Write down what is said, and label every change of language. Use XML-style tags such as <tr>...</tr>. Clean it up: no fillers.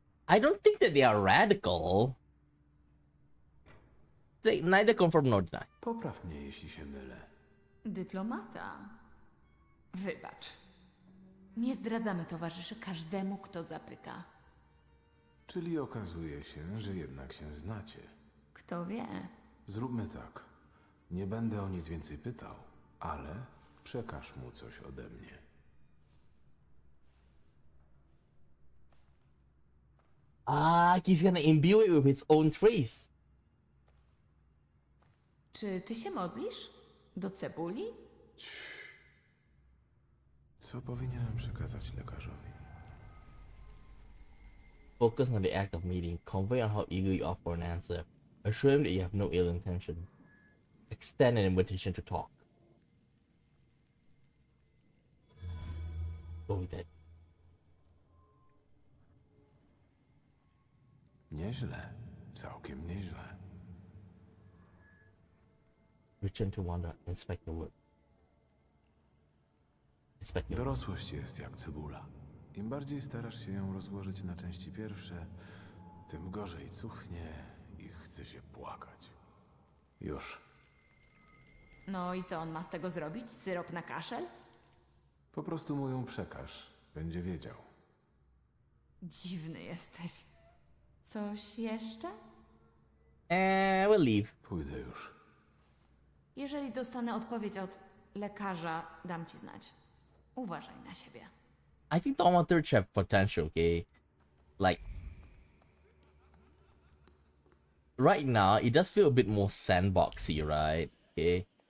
<en>I don't think that they are radical. They neither confirm nor deny.</en> <pl>Popraw mnie, jeśli się mylę. Dyplomata. Wybacz. Nie zdradzamy towarzyszy każdemu, kto zapyta. Czyli okazuje się, że jednak się znacie. Kto wie? Zróbmy tak. Nie będę o nic więcej pytał, ale przekaż mu coś ode mnie.</pl> <en>Ah, he's gonna imbue it with his own trace.</en> <pl>Czy ty się modlisz? Do cebuli? Co powinienem przekazać lekarzowi?</pl> <en>Focus on the act of meeting. Convey on how eager you are for an answer. Assure him that you have no ill intention. Extend an invitation to talk. Go with that.</en> <pl>Nieźle. Całkiem nieźle.</pl> <en>Return to Wanda. Inspect your work. Inspect your work.</en> <pl>Dorosłość jest jak cebula. Im bardziej starasz się ją rozłożyć na części pierwsze, tym gorzej cuchnie i chce się płakać. Już. No i co on ma z tego zrobić? Syrop na kaszel? Po prostu mu ją przekaż. Będzie wiedział. Dziwny jesteś. Coś jeszcze?</pl> <en>We'll leave.</en> <pl>Pójdę już. Jeżeli dostanę odpowiedź od lekarza, dam ci znać. Uważaj na siebie.</pl> <en>I think Thaumaturge have potential, okay? Like, right now, it does feel a bit more sandboxy, right? Okay?</en>